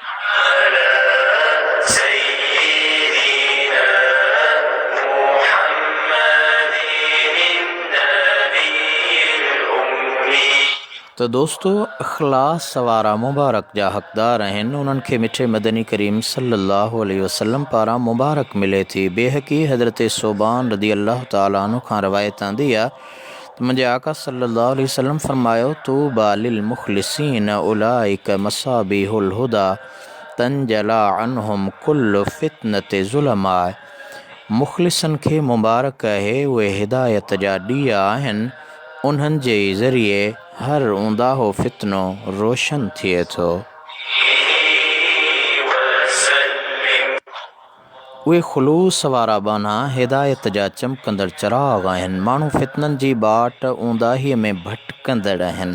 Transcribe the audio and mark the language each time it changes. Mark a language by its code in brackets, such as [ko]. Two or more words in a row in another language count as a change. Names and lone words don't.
[sd] त दोस्तों, इख़लास वारा मुबारक जा हक़दार आहिनि, उन्हनि खे मिठे मदनी करीम [ar] صلى الله عليه وسلم [sd] पारां मुबारक मिले थी। [ar] बेहक़ी हज़रत सोबान رضي الله تعالى عنه [sd] खां रवायत आंदी आहे त मुंहिंजे आका [ar] صلى الله عليه وسلم फरमायो طوبى للمخلصين أولئك مصابيح الهدى تنجلي عنهم كل فتنة ظلماء. [sd] मुख़लिसनि खे मुबारक आहे, उहे हिदायत जा ॾीआ आहिनि, उन्हनि जे ज़रिए हर ऊंदाहो फितनो रोशन थिए थो। उहे ख़ुलूस वारा बाना हिदायत जा चमकंदड़ चिराग आहिनि, माण्हू फितननि जी बाट ऊंदाहीअ में भटकंदड़ आहिनि।